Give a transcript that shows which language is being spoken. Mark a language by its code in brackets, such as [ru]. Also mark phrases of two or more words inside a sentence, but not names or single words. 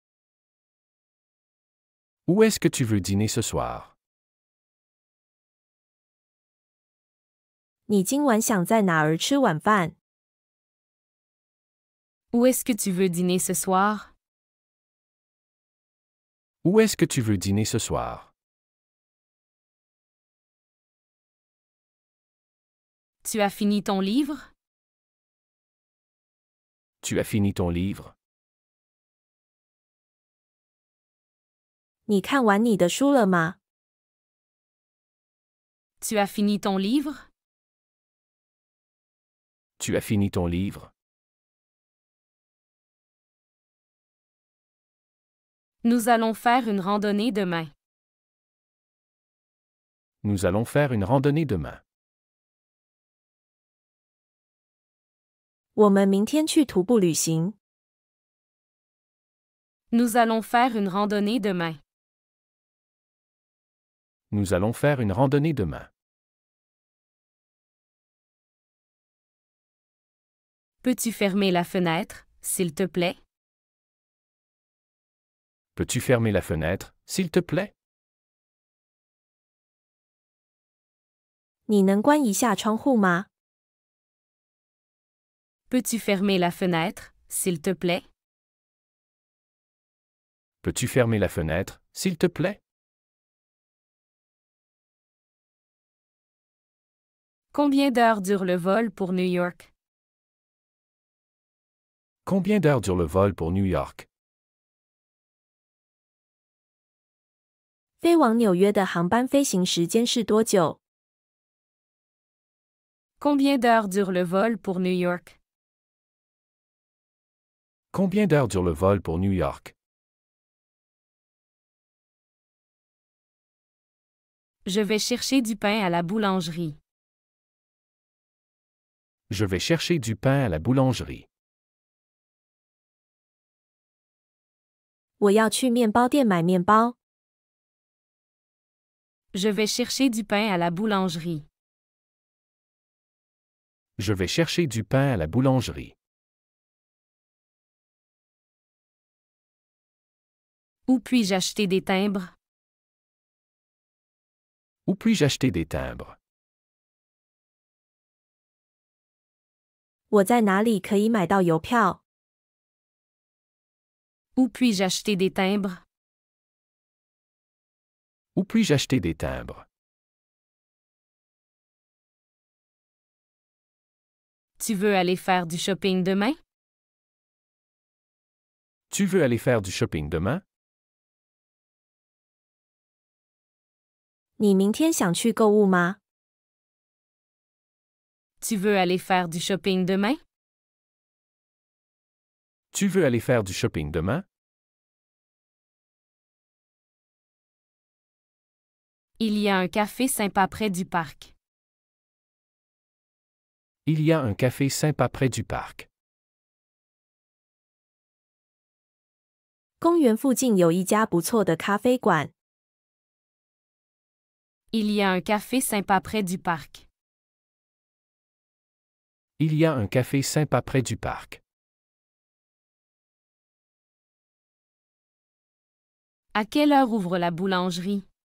[fr] Où est-ce que tu veux dîner ce soir? [zh] 你今晚想在哪儿吃晚饭？ [fr] Où est-ce que tu veux dîner ce soir? Où est-ce que tu veux dîner ce soir? Tu as fini ton livre? Tu as fini ton livre? [zh] 你看完你的书了吗？ [fr] Tu as fini ton livre? Tu as fini ton livre? Nous allons faire une randonnée demain. Nous allons faire une randonnée demain. [zh] 我们明天去徒步旅行。 [fr] Nous allons faire une randonnée demain. Nous allons faire une randonnée demain. Peux-tu fermer la fenêtre, s'il te plaît? Peux-tu fermer la fenêtre, s'il te plaît? [zh] 你能关一下窗户吗？ [fr] Peux-tu fermer la fenêtre, s'il te plaît? Peux-tu fermer la fenêtre, s'il te plaît? Combien d'heures dure le vol pour New York? Combien d'heures dure le vol pour New York? [zh] 飞往纽约的航班飞行时间是多久？ [fr] Combien d'heures dure le vol pour New York? Combien d'heures dure le vol pour New York? Je vais chercher du pain à la boulangerie. Je vais chercher du pain à la boulangerie. [zh] 我要去面包店买面包。 [fr] Je vais chercher du pain à la boulangerie. Je vais chercher du pain à la boulangerie. Où puis-je acheter des timbres? Où puis-je acheter des timbres? [zh] 我在哪里可以买到邮票？ [fr] Où puis-je acheter des timbres? Où puis-je acheter des timbres? Tu veux aller faire du shopping demain? Tu veux aller faire du shopping demain? [zh] 你明天想去购物吗？ [fr] Tu veux aller faire du shopping demain? Tu veux aller faire du shopping demain? Il y a un café sympa près du parc. Il y a un café sympa près du parc. [zh] 公园附近有一家不错的咖啡馆。 [fr] Il y a un café sympa près du parc. Il y a un café sympa près du parc. À quelle heure ouvre la boulangerie?